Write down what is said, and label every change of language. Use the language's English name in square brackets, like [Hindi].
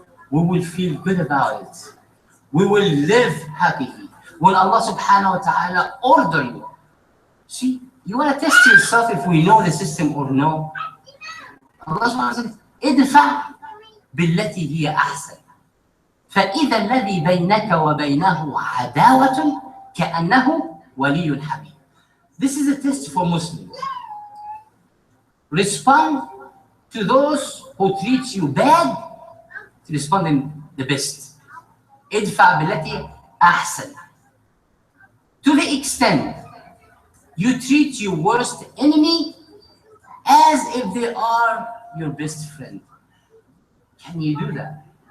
[English] We will feel good about it. We will live happily. When Allah subhanahu wa ta'ala order you. See, you want to test yourself if we know the system or no. Allah subhanahu wa ta'ala says, [Arabic] ادفع بالتي هي أحسن. فإذا الذي بينك وبينه عداوة كأنه ولي حميم. [English] This is a test for Muslims. Respond to those who treat you bad, to respond in the best. [Arabic] ادفع بالتي أحسن. [English] To the extent you treat your worst enemy as if they are your best friend. Can you do that?